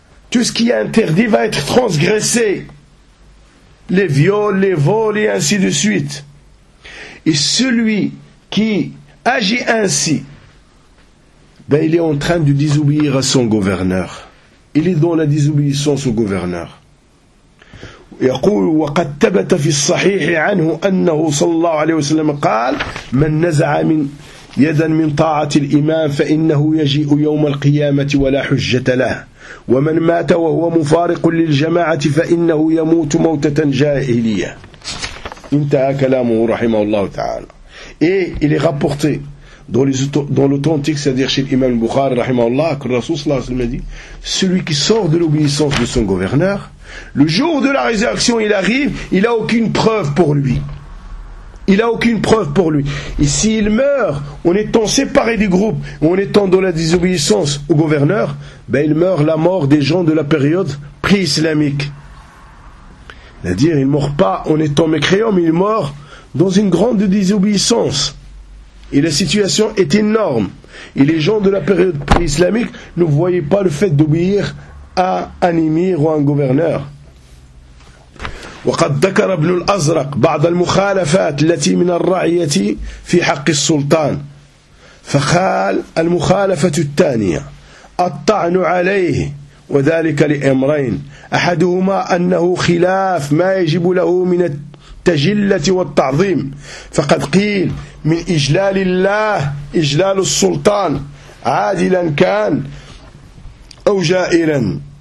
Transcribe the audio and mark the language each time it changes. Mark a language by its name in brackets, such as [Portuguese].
[French] Tout ce qui est interdit va être transgressé. Les viols, les vols et ainsi de suite. Et celui qui agit ainsi, ben il est en train de désobéir à son gouverneur. Il est dans la désobéissance au gouverneur. [Arabic] يقول وقد ثبت في الصحيح عنه أنه صلى الله عليه وسلم قال من نزع من يدا من طاعة الإمام فإنه يجيء يوم القيامة ولا حجة له ومن مات وهو مفارق للجماعة فإنه يموت موتة جاهلية. انتهى كلامه رحمه الله تعالى. [French] Et il est rapporté dans l'authentique, c'est-à-dire chez l'imam Bukhari [Arabic] رحمه الله, [French] que le Rasoul [Arabic] صلى الله عليه وسلم [French] dit, celui qui sort de l'obéissance de son gouverneur, le jour de la résurrection il arrive, il n'a aucune preuve pour lui. Il n'a aucune preuve pour lui. Et s'il meurt en étant séparé du groupe, en étant dans la désobéissance au gouverneur, ben il meurt la mort des gens de la période pré-islamique. C'est-à-dire, il ne meurt pas en étant mécréant, mais il meurt dans une grande désobéissance. Et la situation est énorme. Et les gens de la période pré-islamique ne voyaient pas le fait d'obéir à un émir ou à un gouverneur. [Arabic] وقد ذكر ابن الأزرق بعض المخالفات التي من الرعية في حق السلطان، فقال المخالفة الثانية الطعن عليه، وذلك لأمرين: أحدهما أنه خلاف ما يجب له من التجلة والتعظيم، فقد قيل من إجلال الله إجلال السلطان عادلا كان أو جائرا.